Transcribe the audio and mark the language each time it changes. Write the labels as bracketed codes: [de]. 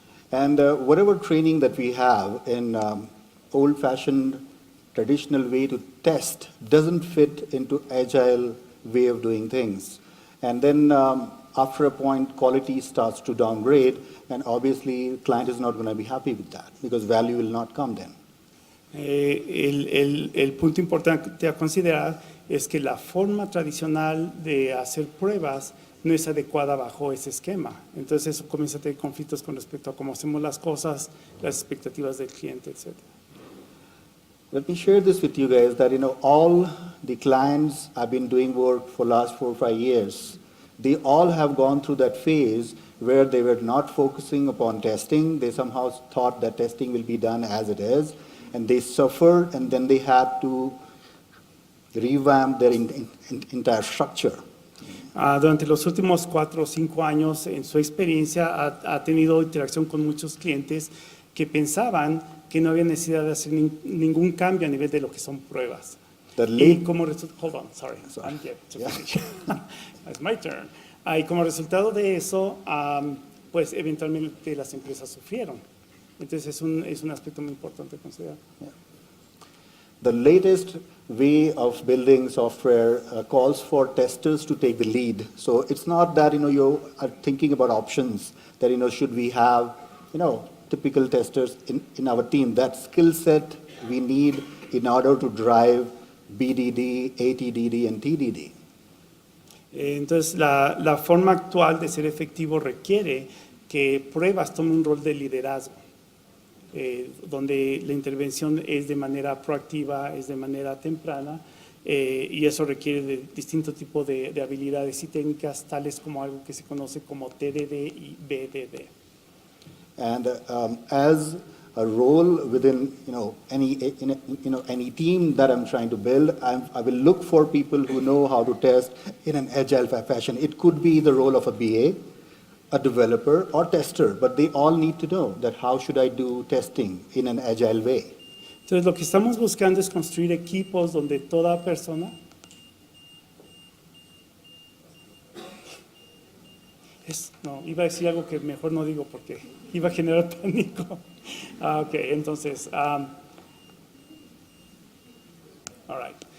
[en] And whatever training that we have in old-fashioned, traditional way to test doesn't fit into agile way of doing things. And then after a point, quality starts to downgrade, and obviously client is not going to be happy with that because value will not come then. [es] El punto importante a considerar es que la forma tradicional de hacer pruebas no es adecuada bajo ese esquema. Entonces eso comienza a tener conflictos con respecto a cómo hacemos las cosas, las expectativas del cliente, etc. [en] Let me share this with you guys that, all the clients I've been doing work for last 4 or 5 years, they all have gone through that phase where they were not focusing upon testing. They somehow thought that testing will be done as it is, and they suffered, and then they had to revamp their entire structure. [es] Durante los últimos 4 o 5 años, en su experiencia, ha tenido interacción con muchos clientes que pensaban que no había necesidad de hacer ningún cambio a nivel de lo que son pruebas. Y como [en] hold on, sorry. I'm yet to finish. It's my turn. [es] Y como resultado de eso, pues eventualmente las empresas sufrieron. Entonces es un aspecto muy importante a considerar. [en] Yeah. The latest way of building software calls for testers to take the lead. So it's not that you are thinking about options that should we have typical testers in our team. That skill set we need in order to drive BDD, ATDD, and TDD. [es] Entonces la forma actual de ser efectivo requiere que pruebas tomen un rol de liderazgo. Donde la intervención es de manera proactiva, es de manera temprana, y eso requiere de distinto tipo de habilidades y técnicas, tales como algo que se conoce como TDD y BDD. [en] And as a role within any team that I'm trying to build, I will look for people who know how to test in an agile fashion. It could be the role of a BA, a developer, or tester, but they all need to know that how should I do testing in an agile way. [es] Entonces, lo que estamos buscando es construir equipos donde toda persona iba a decir algo que mejor no digo porque iba a generar pánico. [en] Ok, [es] entonces, [en] all right.